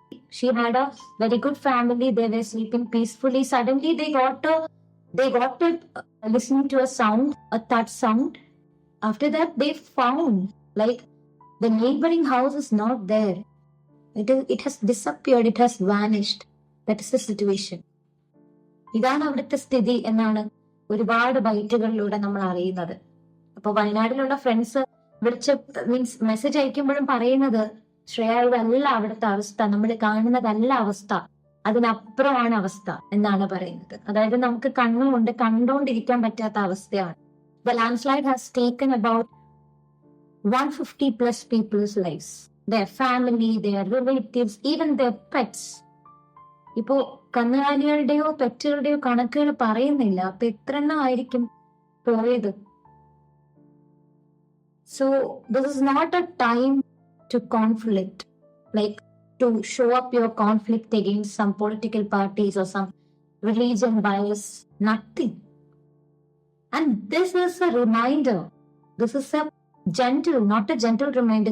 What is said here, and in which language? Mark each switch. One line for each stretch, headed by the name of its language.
English: She had a very good family. They were sleeping peacefully. Suddenly, they got to listening to a sound, a touch sound. After that, they found like the neighboring house is not there. It has disappeared. It has vanished. That is the situation.
Malayalam: ഇതാണ് അവിടുത്തെ സ്ഥിതി എന്നാണ് ഒരുപാട് ബൈറ്റുകളിലൂടെ നമ്മൾ അറിയുന്നത്. അപ്പൊ വയനാട്ടിലുള്ള friends വിളിച്ച് message അയക്കുമ്പോഴും പറയുന്നത്, ശ്രേയ, ഇതല്ല അവിടുത്തെ അവസ്ഥ, നമ്മൾ കാണുന്നതല്ല അവസ്ഥ, അതിനപ്പുറമാണ് അവസ്ഥ എന്നാണ് പറയുന്നത്. അതായത് നമുക്ക് കണ്ണുകൊണ്ട് കണ്ടുകൊണ്ടിരിക്കാൻ പറ്റാത്ത അവസ്ഥയാണ്.
English: The landslide has taken about 150 plus people's lives, their family, their relatives, even their pets.
Malayalam: ഇപ്പോ കന്നുകാലികളുടെയോ പെറ്റുകളുടെയോ കണക്കുകൾ പറയുന്നില്ല. അപ്പൊ എത്ര എണ്ണം ആയിരിക്കും പോയത്?
English: So this is not a time to conflict, like to show up your conflict against some political parties or some religion bias. Nothing. And this is a reminder. This is a gentle, not a gentle reminder.